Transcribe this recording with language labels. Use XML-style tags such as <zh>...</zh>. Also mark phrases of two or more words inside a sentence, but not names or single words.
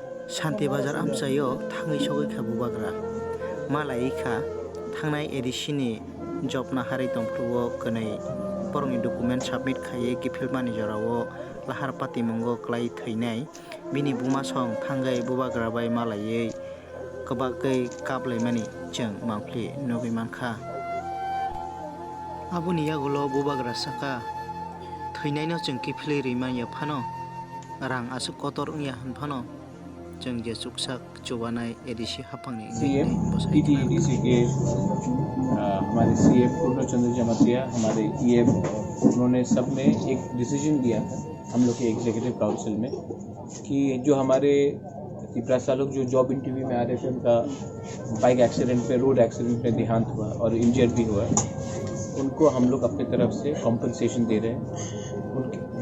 <trp>शान्ति बाजार आमसायो थाङै सगैखा बुबाग्रा मालायैखा थांनाय एडिसिनि जबना हारि दंफ्रुओ गनै बरंनि डकुमेन्ट साबमिट खायै गिफिल मानिजरावो लाहार पाति मंगो क्लाय थैनाय बिनि बुमासं थांगै बुबाग्रा बाय मालायै गोबागै काबलायमानि जों मांफ्लि नुबिमानखा आबुनि यागुलो बुबाग्रा साका थैनायनो जों गिफिलै रैमानिया फानो रां आसु कतर उया हनफानो जों जे सुकसाक चुबानाय एडिसी हाफांनि</trp> <hi>सीएम टीटीडीसी के हमारे सीएम पूर्णचंद्र जमातिया हमारे ईएम उन्होंने सब में एक डिसीजन लिया था हम लोग के</hi> <en>executive council</en> <hi>में कि जो हमारे त्रिपुरा लोग जो</hi> <en>job interview</en> <hi>में आ रहे थे उनका</hi> <en>bike accident</en> <hi>पे</hi> <en>road accident</en> <hi>में देहांत हुआ और इंजर्ड भी हुआ उनको हम लोग अपनी तरफ से कॉम्पनसेशन दे रहे हैं।</hi>